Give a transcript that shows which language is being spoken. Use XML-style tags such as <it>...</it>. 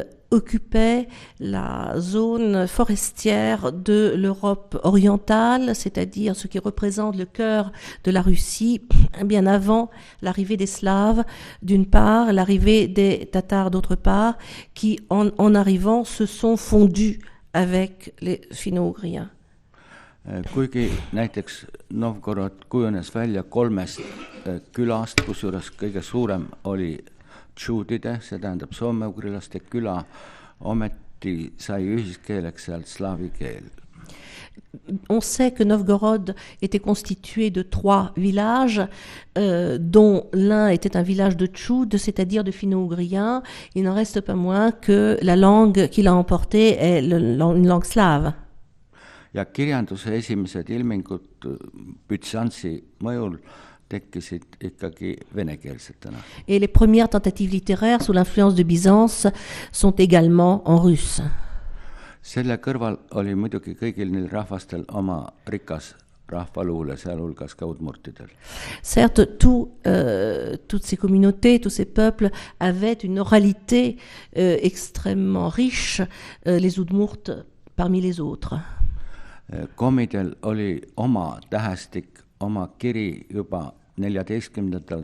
<fr>occupaient la zone forestière de l'Europe orientale, c'est-à-dire ce qui représente le cœur de la Russie, bien avant l'arrivée des Slaves, d'une part, l'arrivée des Tatars, d'autre part, qui, en arrivant, se sont fondus avec les finno-ougriens.</fr> <et>Kuigi näiteks Novgorod kujunes välja 3 külast, kusjuures kõige suurem oli tšuudide, see tähendab soome-ugrilaste küla, ometi sai ühiskeeleks sealt slaavi keel.</et> <fr>On sait que Novgorod était constitué de 3 villages, dont l'un était un village de tchoudes, c'est-à-dire de finno-ougriens. Il n'en reste pas moins que la langue qu'il a emportée est une langue slave.</fr> <et>Ja kirjanduse esimesed ilmingud Bütsantsi mõjul tekkisid ikkagi venekeelsetena.</et> <fr>Et les premières tentatives littéraires sous l'influence de Byzance sont également en russe.</fr> <et>Selle kõrval oli muidugi kõigil neil rahvastel oma rikas rahvaluule, sealhulgas ka udmurtidel.</et> <fr>Certes, toutes ces communautés, tous ces peuples avaient une oralité extrêmement riche, les Udmurtes parmi les autres.</fr> <et>Komidel oli oma tähestik, oma kiri juba 14.</et>